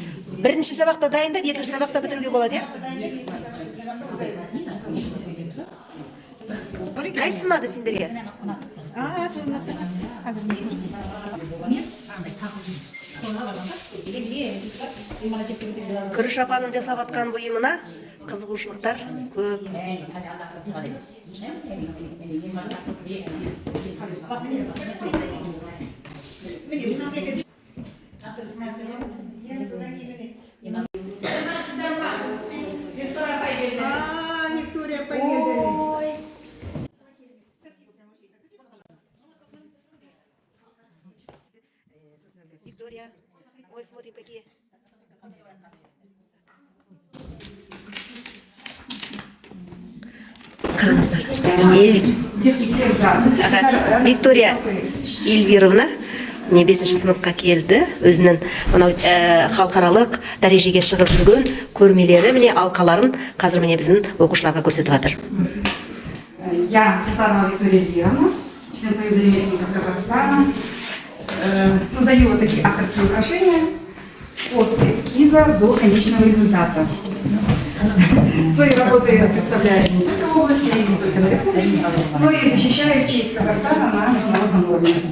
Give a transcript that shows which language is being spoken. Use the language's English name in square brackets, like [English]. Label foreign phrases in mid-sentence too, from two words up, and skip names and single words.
[Kazakh] Бірінші сабақта дайындап, екінші сабақта бітіруге болады, қайсы ұнады сендерге? Күріш апаның жасап атқан бұйымына қызығушылықтар көп. [Russian] Виктория поедет. Виктория, ой, смотрим, какие. [Kazakh] Қараңыздар. Виктория Эльвировна 5-ші сыныпқа келді. Өзінің халықаралық дәрежеге шығып жүрген көрмелері, міне алқаларын қазір міне біздің оқушыларға көрсетіп жатыр. [Russian] Я Светлана Виктория Эльвировна, член Союза ремесленников Казахстана. Создаю вот такие авторские украшения от эскиза до конечного результата. Свои работы представляю не только в области, не только на республике, но и защищаю честь Казахстана на международном уровне.